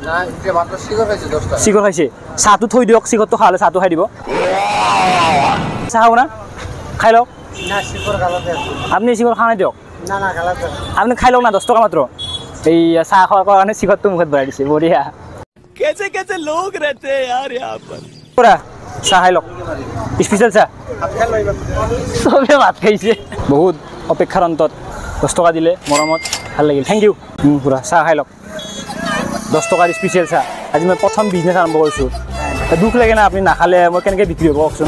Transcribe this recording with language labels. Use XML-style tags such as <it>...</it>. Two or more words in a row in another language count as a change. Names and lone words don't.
<as>চিগৰ খাইছে চাহটো থৈ দিয়ক চিগৰটো খালে চাহটো খাই দিব চাহ খাব না খাই লওক আপুনি চিগৰ খাই দিয়ক আপুনি খাই লওক না 10 টকা মাত্ৰ এই চাহ খোৱাৰ কাৰণে চিগৰটো মুখত ভৰাই দিছে বঢ়িয়া</as> <hi>कैसे लोग रहते हैं यार यहाँ पर पूरा</hi> <as>চাহ খাই লওক স্পেশাল চাহ চবে ভাত খাইছে বহুত অপেক্ষাৰ অন্তত 10 টকা দিলে মৰমত ভাল লাগিল</as> <en>thank you</en> <as>পুৰা চাহ খাই লওক 10 টকাৰ স্পেশাল চাহ আজি মই প্ৰথম বিজনেছ আৰম্ভ কৰিছোঁ দুখ লাগে না আপুনি নাখালে মই কেনেকৈ বিক্ৰী হ'ব কওকচোন</as>